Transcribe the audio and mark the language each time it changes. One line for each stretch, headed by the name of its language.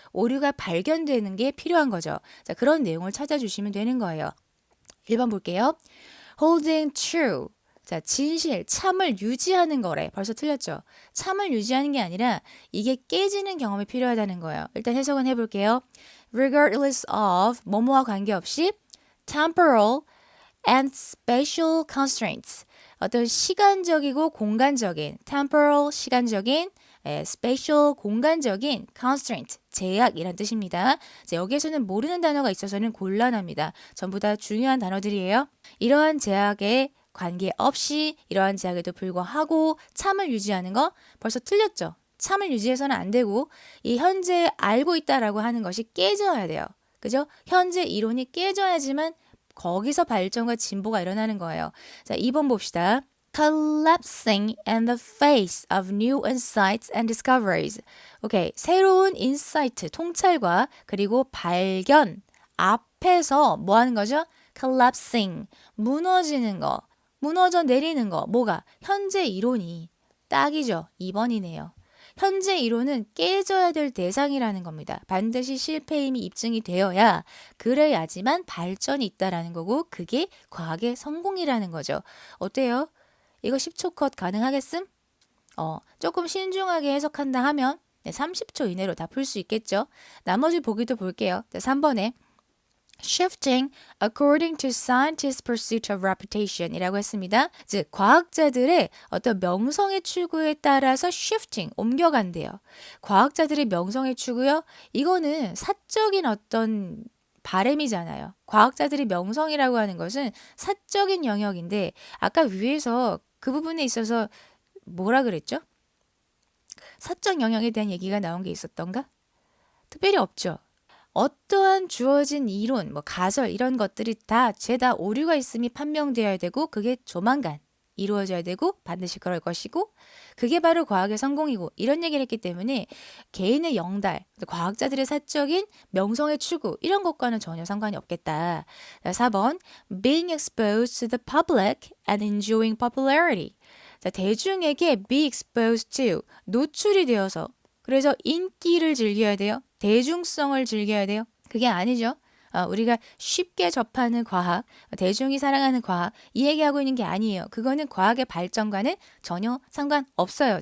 Korean: 오류가 발견되는 게 필요한 거죠. 자, 그런 내용을 찾아주시면 되는 거예요. 1번 볼게요.
English: Holding true.
Korean: 자, 진실, 참을 유지하는 거래. 벌써 틀렸죠? 참을 유지하는 게 아니라 이게 깨지는 경험이 필요하다는 거예요. 일단 해석은 해볼게요.
English: Regardless of,
Korean: 뭐뭐와 관계없이
English: temporal and spatial constraints.
Korean: 어떤 시간적이고 공간적인, temporal, 시간적인, spatial, 공간적인 constraint, 제약이란 뜻입니다. 자, 여기에서는 모르는 단어가 있어서는 곤란합니다. 전부 다 중요한 단어들이에요. 이러한 제약에 관계없이 이러한 제약에도 불구하고 참을 유지하는 거 벌써 틀렸죠. 참을 유지해서는 안 되고 이 현재 알고 있다라고 하는 것이 깨져야 돼요. 그죠? 현재 이론이 깨져야지만 거기서 발전과 진보가 일어나는 거예요. 자, 2번 봅시다.
English: Collapsing in the face of new insights and discoveries.
Korean: 오케이, 새로운 인사이트, 통찰과 그리고 발견 앞에서 뭐 하는 거죠? Collapsing, 무너지는 거. 무너져 내리는 거. 뭐가? 현재 이론이 딱이죠. 2번이네요. 현재 이론은 깨져야 될 대상이라는 겁니다. 반드시 실패임이 입증이 되어야 그래야지만 발전이 있다라는 거고 그게 과학의 성공이라는 거죠. 어때요? 이거 10초 컷 가능하겠음? 조금 신중하게 해석한다 하면 30초 이내로 다 풀 수 있겠죠? 나머지 보기도 볼게요.
English: 3번에 shifting according to scientists' pursuit of reputation
Korean: 이라고 했습니다. 즉, 과학자들의 어떤 명성의 추구에 따라서 shifting, 옮겨간대요. 과학자들의 명성의 추구요? 이거는 사적인 어떤 바램이잖아요. 과학자들의 명성이라고 하는 것은 사적인 영역인데 아까 위에서 그 부분에 있어서 뭐라 그랬죠? 사적 영역에 대한 얘기가 나온 게 있었던가? 특별히 없죠. 어떠한 주어진 이론, 뭐 가설 이런 것들이 다 죄다 오류가 있음이 판명되어야 되고 그게 조만간 이루어져야 되고 반드시 그럴 것이고 그게 바로 과학의 성공이고 이런 얘기를 했기 때문에 개인의 영달, 과학자들의 사적인 명성의 추구 이런 것과는 전혀 상관이 없겠다.
English: 4번 Being exposed to the public and enjoying popularity.
Korean: 자, 대중에게
English: be exposed to,
Korean: 노출이 되어서 그래서 인기를 즐겨야 돼요. 대중성을 즐겨야 돼요. 그게 아니죠. 우리가 쉽게 접하는 과학, 대중이 사랑하는 과학 이 얘기하고 있는 게 아니에요. 그거는 과학의 발전과는 전혀 상관없어요.